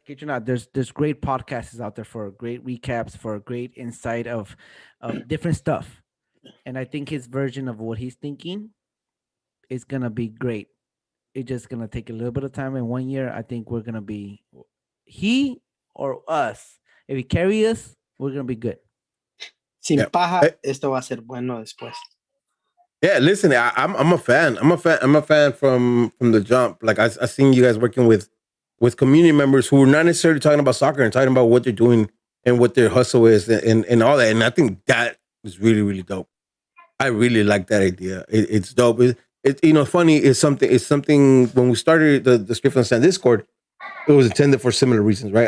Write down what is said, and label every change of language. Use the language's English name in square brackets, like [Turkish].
[English] Kid you not, there's great podcasts out there for great recaps, for great insight of different stuff. And I think his version of what he's thinking is gonna be great. It's just gonna take a little bit of time. In 1 year, I think we're gonna be he or us. If he carry us, we're gonna be good. [Spanish] Sin paja, esto va a ser bueno después. [English] Yeah, listen, I'm a fan. I'm a fan from the jump. Like I seen you guys working with community members who are not necessarily talking about soccer and talking about what they're doing and what their hustle is and all that. And I think that is really, really dope. I really like that idea. It's dope. Funny is something when we started the Straight from the Stand Discord, it was intended for similar reasons, right?